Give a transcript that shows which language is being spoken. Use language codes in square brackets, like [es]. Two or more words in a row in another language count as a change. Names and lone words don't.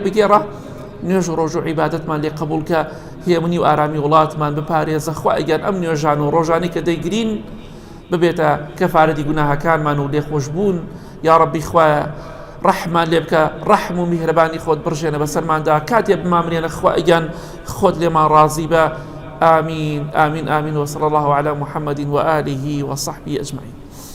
[ckb] بگێڕە نوێژ و ڕۆژ و عیبادەتمان لێ قبولکە هێمنی و ئارامی وڵاتمان بپارێزە خوایان ئەم نوێژان و ڕۆژانی کە دەیگرین ببێتە کەفارەتی گوناهەکانمان و لێخۆشبوون [ar] یا ربی [ckb] خوایە ڕەحمان لێ بکە ڕەحم و میهرەبانی خۆت بڕژێنە بەسەرماندا کاتێ بمامرێنە خوایان خۆت لێمان ڕازی بە [ar] آمين آمين آمين وصلى الله على محمد وآله وصحبه أجمعين